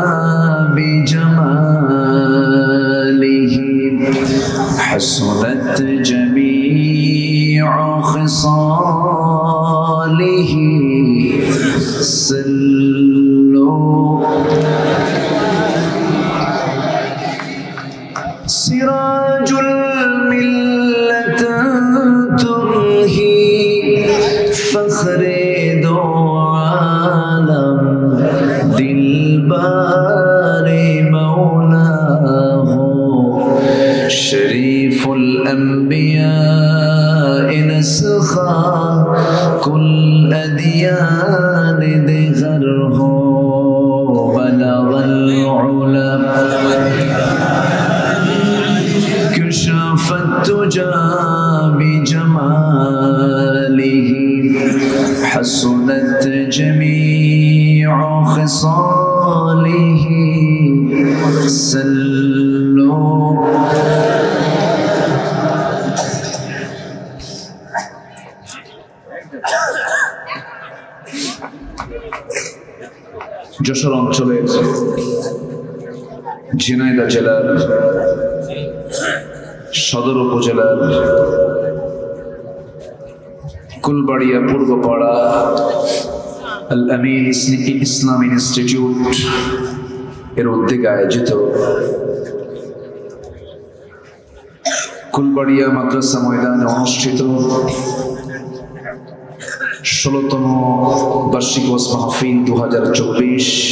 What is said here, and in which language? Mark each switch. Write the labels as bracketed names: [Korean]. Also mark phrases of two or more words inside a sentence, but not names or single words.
[Arabic] بجماله حسنت جميع خصاله صلوا [Urdu] সিরাজুল فخرے دو عالم دلبار مولا ہو شریف الانبیاء نسخہ کل ادیان دگر ہو [Arabic] بلغ العلا كشف التجا بجماله حسنت جميع خصاله سلوا [Bangla] যশোর অঞ্চলের ঝিনাইদহ জেলার সদর উপজেলার কুলবাড়িয়া পূর্বপাড়া আল আমিন ইসলামী ইনস্টিটিউট এর উদ্যোগে আয়োজিত কুলবাড়িয়া মাদ্রাসা ময়দানে অনুষ্ঠিত ১৬তম বার্ষিক ওয়াজ মাহফিল ২০২৪